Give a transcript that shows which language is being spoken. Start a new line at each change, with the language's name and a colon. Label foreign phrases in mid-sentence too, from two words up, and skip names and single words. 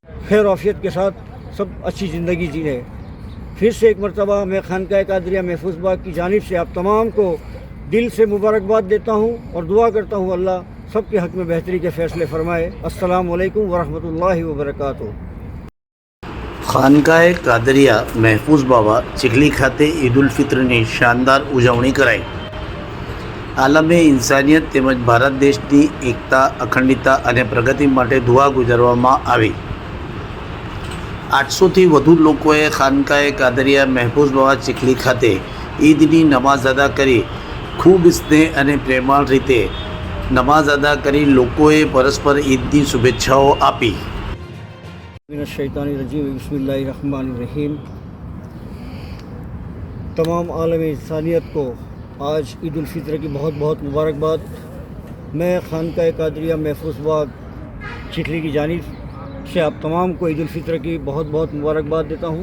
Urdu: خیر وافیت کے ساتھ سب اچھی زندگی جیے۔ پھر سے ایک مرتبہ میں خانقاہ قادریہ محفوظ باغ کی جانب سے آپ تمام کو دل سے مبارکباد دیتا ہوں اور دعا کرتا ہوں اللہ سب کے حق میں بہتری کے فیصلے فرمائے۔
Arabic: السلام علیکم ورحمۃ اللہ وبرکاتہ۔
Gujarati: ખાનકાએ કાદરિયા મહેફૂઝ બાવા ચીખલી ખાતે ઈદ ઉલ ફિત્રની શાનદાર ઉજવણી કરાઈ। આલમે ઇન્સાનિયત તેમજ ભારત દેશની એકતા, અખંડિતતા અને પ્રગતિ માટે દુઆ ગુજારવામાં આવી। 800થી વધુ લોકોએ ખાનકાએ કાદરિયા મહેફૂઝ બાવા ચીખલી ખાતે ઈદની નમાઝ અદા કરી। ખૂબ સ્નેહ અને પ્રેમાળ રીતે નમાઝ અદા કરી લોકોએ પરસ્પર ઈદની શુભેચ્છાઓ આપી।
Arabic: من الشیطان الرجیم بسم اللہ الرحمن الرحیم۔
Urdu: تمام عالم انسانیت کو آج عید الفطر کی بہت بہت مبارکباد۔ میں خانقاہ قادریہ محفوظ باغ چکھلی کی جانب سے آپ تمام کو عید الفطر کی بہت بہت مبارکباد دیتا ہوں۔